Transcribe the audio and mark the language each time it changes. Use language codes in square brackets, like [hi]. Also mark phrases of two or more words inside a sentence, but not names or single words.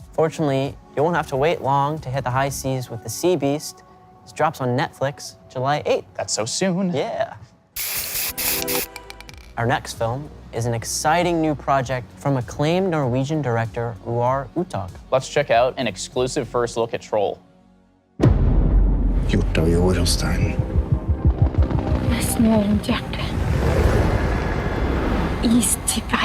[en] Fortunately, you won't have to wait long to hit the high seas with The Seabeast. This drops on Netflix July 8th. That's so soon. Yeah. Our next film is an exciting new project from acclaimed Norwegian director Roar Uthaug. Let's check out an exclusive first look at Troll. [no] Gjort av jord och stein. Med snø rundt hjertet. Is til vei.